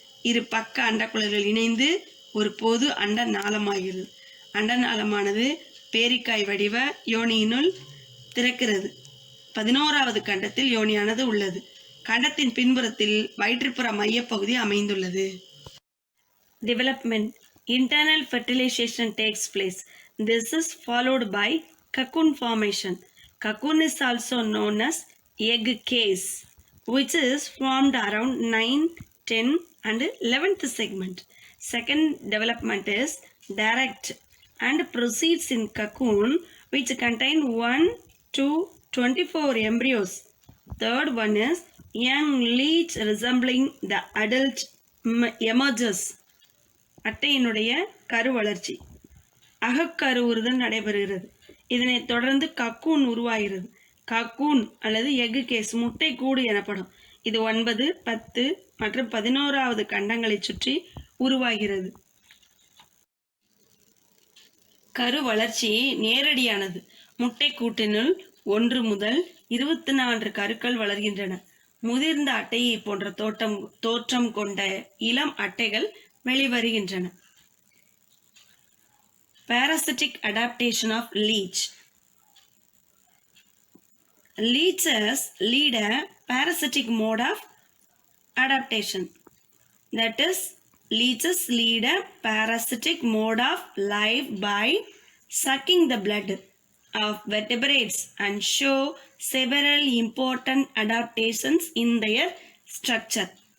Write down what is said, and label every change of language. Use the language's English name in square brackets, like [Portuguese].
[Tamil] இரு பக்க அண்டக்குழல்கள் இணைந்து ஒரு பொது அண்ட நாளமாகிறது. அண்ட நாளமானது பேரிக்காய் வடிவ யோனியினுள் திறக்கிறது. 11வது கண்டத்தில் யோனியானது உள்ளது. கண்டத்தின் பின்புறத்தில் வயிற்றுப்புற மையப்பகுதி அமைந்துள்ளது. [English] Development. Internal fertilization takes place. This is followed by cocoon formation. Cocoon is also known as egg case, which is formed around 9, 10 and 11th segment. Second development is direct and proceeds in cocoon, which contain 1 to 24 embryos. Third one is young leech resembling the adult emerges. [Tamil] அட்டையினுடைய கரு வளர்ச்சி அகக்கருவுறுதல் நடைபெறுகிறது. இதனைத் தொடர்ந்து cocoon உருவாகிறது. Cocoon அல்லது egg case முட்டை கூடு எனப்படும். இது 9, 10 மற்றும் 11வது கண்டங்களை சுற்றி உருவாகிறது. கரு வளர்ச்சி நேரடியானது. முட்டை கூட்டினுள் 1 முதல் 24 கருக்கள் வளர்கின்றன. முதிர்ந்த அட்டையை போன்ற தோற்றம் கொண்ட இளம் அட்டைகள் வெளிவருகின்றன. [English] Parasitic adaptation of leech. Leeches lead a parasitic mode of adaptation. That is, leeches lead a parasitic mode of life by sucking the blood of vertebrates and show several important adaptations in their structure.